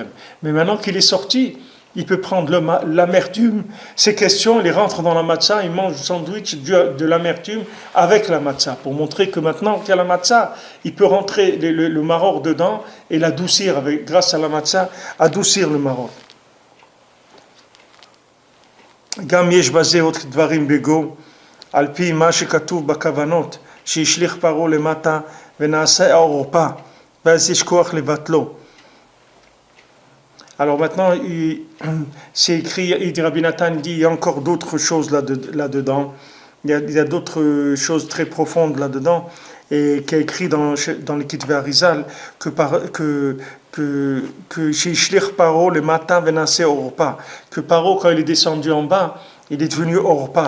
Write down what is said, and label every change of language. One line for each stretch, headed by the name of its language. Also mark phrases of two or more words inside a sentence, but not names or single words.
French: Mais maintenant qu'il est sorti, il peut prendre l'amertume. Ces questions, il rentre dans la matzah, il mange du sandwich de l'amertume avec la matzah, pour montrer que maintenant qu'il y a la matzah, il peut rentrer le maror dedans et l'adoucir, grâce à la matzah, adoucir le maror.
Hebrew: גם יש בזה עוד דברים בגו, על פי מה שכתוב בכוונות, שהשליך פרעה למטה ונעשה העורפה, ואז יש כוח לבטלו.
French: Alors maintenant, c'est écrit, il dit Rabbi Nathan, il dit, il y a encore d'autres choses là-dedans, il y a d'autres choses très profondes là-dedans, et qui est écrit dans le Kitvé Arizal, que chez Shlich Paro le matin venait Orpa, que Paro quand il est descendu en bas, il est devenu Orpa.